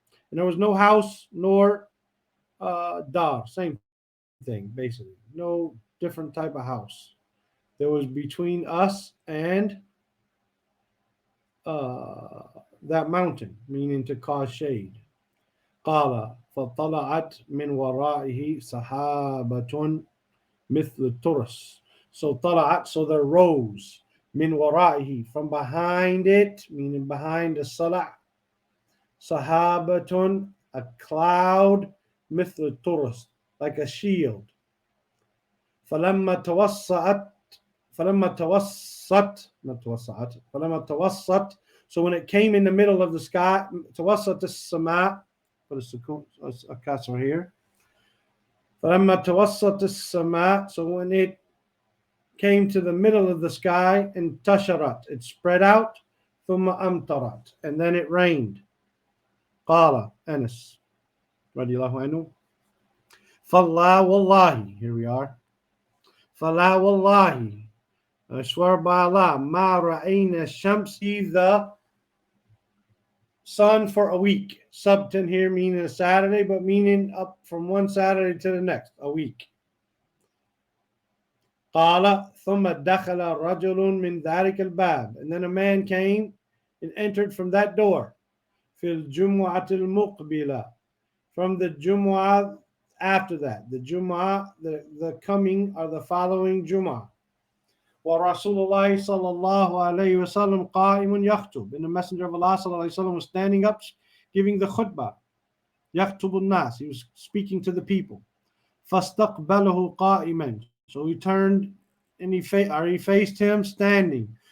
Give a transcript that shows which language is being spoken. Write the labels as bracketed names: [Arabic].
[English] And there was no house nor dar, same thing basically. No different type of house. there was between us and that mountain, meaning to cause shade. [Arabic] قال فطلعت من ورائه سحابة مثل الترس. [English] So طلعت, so there rose [Arabic] من ورائه, [English] from behind it, meaning behind the salah, sahabatun, a cloud, [Arabic] مثل الترس, [English] like a shield. [Arabic] فلما توسعت فلما توسط [English] not [Arabic] توسعت فلما توسط, [English] so when it came in the middle of the sky, [Arabic] توسط السماء, [English] put a kasra here. [Arabic] فلما توسط السماء, [English] so when it came to the middle of the sky, انتشرت, it spread out, [Arabic] ثم أمطرت, [English] and then it rained. [Arabic] قال أنس رضي الله عنه فالله والله, [English] here we are. [Arabic] فلا والله, [English] I swear by Allah, [Arabic] ما رأينا الشمس, [English] the sun for a week. Subtin here meaning a Saturday, but meaning up from one Saturday to the next, a week. [Arabic] قال ثم دخل رجل من ذلك الباب, [English] and then a man came and entered from that door. [Arabic] في الجمعة المقبلة, [English] from the Jumu'ah after that. The Jumu'ah, the coming or the following Jumu'ah. [Arabic] ورسول الله صلى الله عليه وسلم قائم يخطب, [English] and the Messenger of Allah [Arabic] صلى الله عليه وسلم [English] was standing up giving the khutbah. [Arabic] يخطب الناس, [English] he was speaking to the people. [Arabic] فاستقبله قائما, [English] so he turned and he faced him standing.